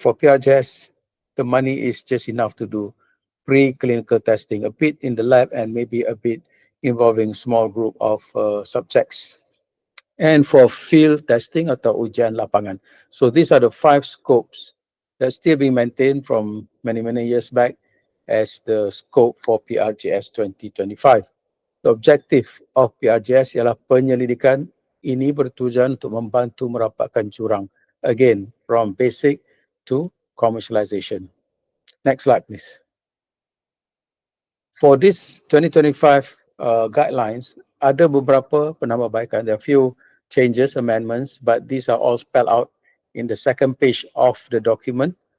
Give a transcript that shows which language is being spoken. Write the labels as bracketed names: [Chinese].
[English] For PRJS, the money is just enough to do preclinical testing, a bit in the lab and maybe a bit involving small group of subjects. And for field testing atau ujian lapangan. So these are the 5 scopes that still being maintained from many years back as the scope for PRJS 2025. The objective of PRJS [Malay] ialah penyelidikan ini bertujuan untuk membantu merapatkan jurang. [English] Again, from basic to commercialization. Next slide, please. For this 2025 guidelines, [Malay] ada beberapa penambahbaikan. [English] There are few changes, amendments, but these are all spelled out in the second page of the document.